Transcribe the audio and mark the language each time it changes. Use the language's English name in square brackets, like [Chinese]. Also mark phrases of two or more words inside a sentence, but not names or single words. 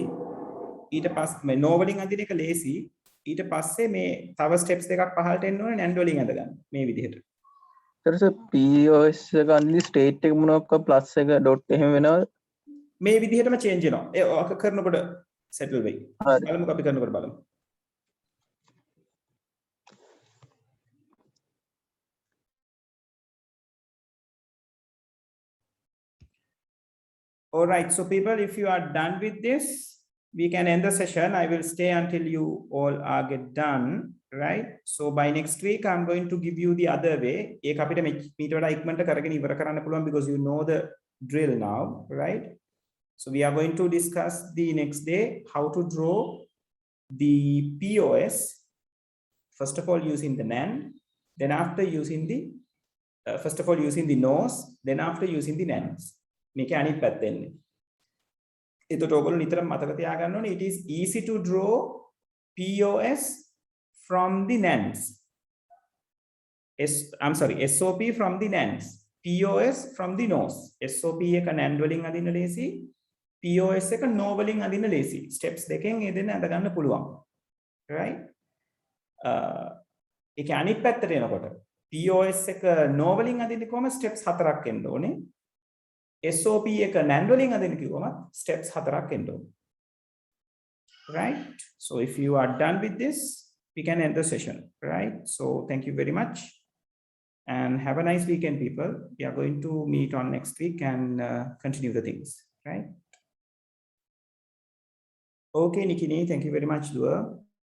[Sinhala] ඊට පස්සේ මේ NO වලින් අඳින එක ලේසි. ඊට පස්සේ මේ තව ස්ටෙප්ස් දෙකක් පහළට එන්න ඕනේ NAND වලින් අඳ ගන්න. මේ විදිහට. සර් POS එක අඳින ස්ටේට් එක මොනවාක්ක ප්ලස් එක ඩොට් එහෙම වෙනවද? මේ විදිහටම චේන්ජ් වෙනවා. ඒ ඔක කරනකොට සෙටල් වෙයි. හරි. බලමුකෝ අපි කරනකොට බලමු. [English] All right, so people, if you are done with this, we can end the session. I will stay until you all are get done, right? So by next week, I'm going to give you the other way. [Sinhala] ඒක අපිට මීට වඩා ඉක්මනට කරගෙන ඉවර කරන්න පුළුවන් [English] because you know the drill now, right? So we are going to discuss the next day how to draw the POS. First of all, using the NAND, then after using the first of all using the NOS, then after using the NANDs. [Sinhala] මේක අනිත් පැත්තෙන්නේ. එතකොට ඔයගොල්ලෝ නිතරම මතක තියාගන්න ඕනේ [English] it is easy to draw POS from the NANDs. SOP from the NANDs. POS from the NOS. [Sinhala] SOP එක NAND වලින් අදින්න ලේසි. POS එක NO වලින් අදින්න ලේසි. steps දෙකෙන් ඒ දෙන්න අඳ ගන්න පුළුවන්. right? ඒක අනිත් පැත්තට එනකොට POS එක NO වලින් අදින්න කොහම steps 4ක් එන්න ඕනේ. SOP එක NAND වලින් අදින්න කිව්වම steps 4ක් එන්න ඕනේ. [English] right? So if you are done with this, we can end the session. right? So thank you very much and have a nice weekend, people. We are going to meet on next week and continue the things. right? Okay, Nikini, thank you very much, Dua.